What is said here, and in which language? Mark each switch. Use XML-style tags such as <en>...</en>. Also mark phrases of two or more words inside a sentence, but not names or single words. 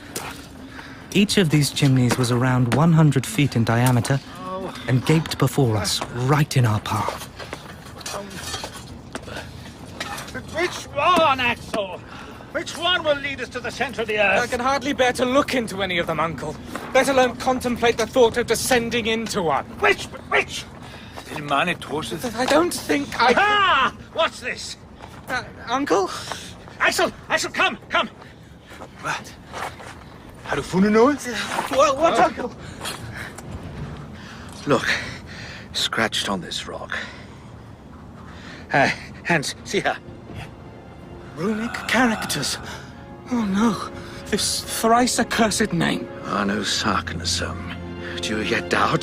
<en>Each of these chimneys was around 100 feet in diameter and gaped before us, right in our path. Which one, Axel? Which one will lead us to the centre of the earth? I can hardly bear to look into any of them, Uncle, let alone contemplate the thought of descending into one. Which?</en> <da>Den mand tosset.</da> <en>I don't think I... Ah! What's this? Uncle? Axel, come!</en> <da>Hvad? Har du fundet noget?</da> <en>What, Uncle? Look, scratched on this rock. Hans, see her. Runic characters. Oh no, this thrice accursed name. Arno Sarknasum. Do you yet doubt?</en>